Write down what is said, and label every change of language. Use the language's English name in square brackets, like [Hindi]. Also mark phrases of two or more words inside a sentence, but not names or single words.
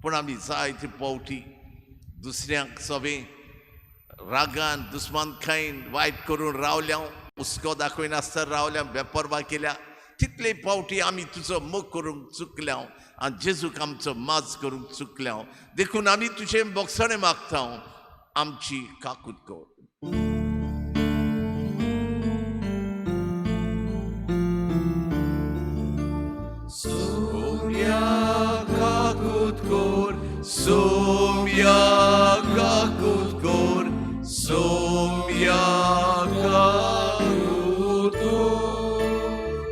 [Konkani] पूण आमी जायते पावटी दुसऱ्यांक सगळें रागान दुस्मानखायेन वायट करून रावल्या, हुस्को दाखयनासतना रावल्या, बेपरवा केल्या. तितले पावटी आमी तुजो मोग करूंक चुकल्या आनी जेजूक आमचो माज करूंक चुकल्या. देखून आमी तुजें बोगसणें मागता, आमची काकूट कर. Somia kakut kor, somia kakut kor, somia kakut kor.